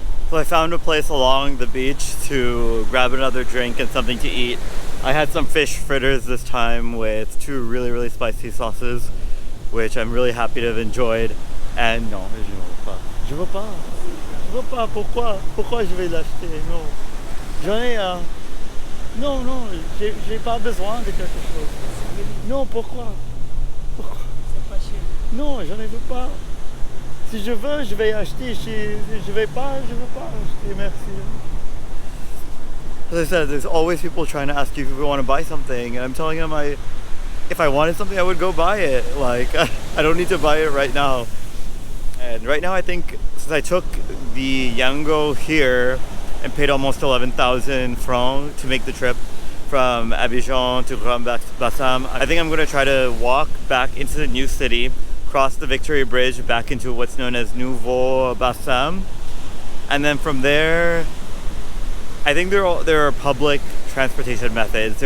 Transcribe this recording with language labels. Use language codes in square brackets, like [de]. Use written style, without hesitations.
[en] So I found a place along the beach to grab another drink and something to eat. I had some fish fritters this time with 2 really, really spicy sauces, which I'm really happy to have enjoyed. [fr] And non, je ne veux pas. Je veux pas. Je veux pas. Pourquoi? Pourquoi je vais l'acheter? Non. J'en ai un. Non, non, j'ai pas besoin de quelque chose. Non, pourquoi? Pourquoi? C'est pas cher. Non, je ne veux pas. Si je veux, je vais acheter. Si je vais pas, je veux pas acheter. Merci. [en] As I said, there's always people trying to ask you if you want to buy something, and I'm telling them if I wanted something, I would go buy it. Like, I don't need to buy it right now. And right now, I think since I took the Yango here and paid almost 11,000 francs to make the trip from Abidjan to Grand-Bassam, I think I'm going to try to walk back into the new city, cross the Victory Bridge back into what's known as Grand-Bassam, and then from there, I think there are public transportation methods.